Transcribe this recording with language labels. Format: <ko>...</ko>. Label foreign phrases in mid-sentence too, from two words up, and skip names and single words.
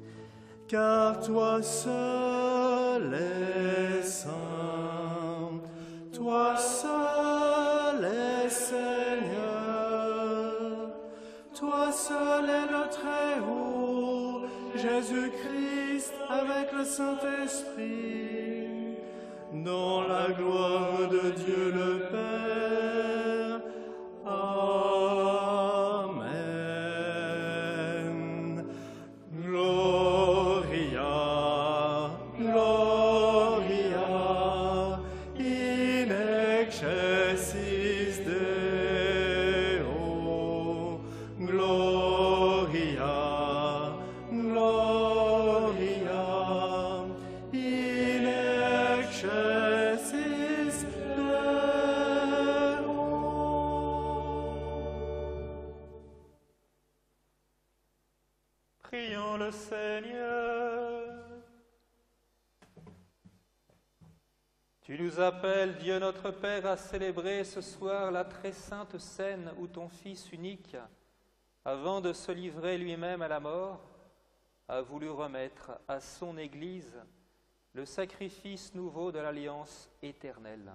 <fr>Car toi seul es saint, toi seul est Seigneur, toi seul est le Très-Haut, Jésus-Christ avec le Saint-Esprit, dans la gloire de Dieu le Père. Amen.</fr> <la>Gloria, Gloria, in excelsis Deo. Gloria, Gloria, in excelsis Deo.</la> <fr>Prions le Seigneur. Tu nous appelles, Dieu notre Père, à célébrer ce soir la très sainte scène où ton Fils unique, avant de se livrer lui-même à la mort, a voulu remettre à son Église le sacrifice nouveau de l'alliance éternelle.</fr>